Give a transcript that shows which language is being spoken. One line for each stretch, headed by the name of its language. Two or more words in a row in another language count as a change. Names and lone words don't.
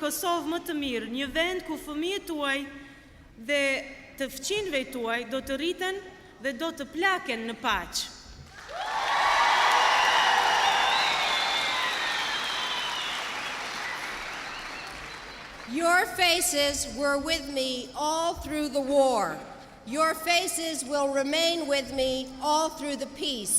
Albanian: Kosovë më të mirë, një vend ku fëmijët tuaj dhe të fëmijëve tuaj do të rriten dhe do të plaken në paqë.
English: Your faces were with me all through the war. Your faces will remain with me all through the peace.